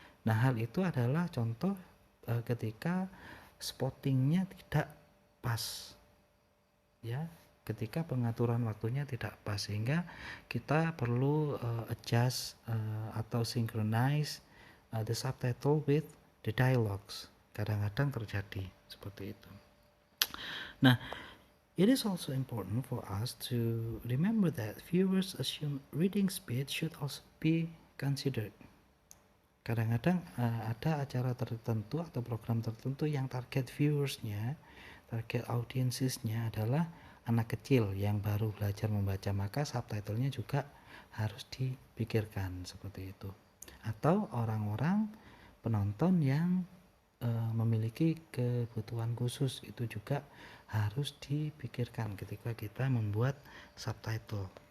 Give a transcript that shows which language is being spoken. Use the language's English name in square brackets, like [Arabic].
[Indonesian] Nah, hal itu adalah contoh ketika spottingnya tidak pas ya, ketika pengaturan waktunya tidak pas, sehingga kita perlu adjust atau [English] synchronize the subtitle with the dialogues. [Indonesian] Kadang-kadang terjadi seperti itu. [English] Nah, it is also important for us to remember that viewers assume reading speed should also be considered. [Indonesian] Kadang-kadang ada acara tertentu atau program tertentu yang target viewersnya, target audiensnya adalah anak kecil yang baru belajar membaca, maka subtitlenya juga harus dipikirkan seperti itu. Atau orang-orang penonton yang memiliki kebutuhan khusus, itu juga harus dipikirkan ketika kita membuat subtitle.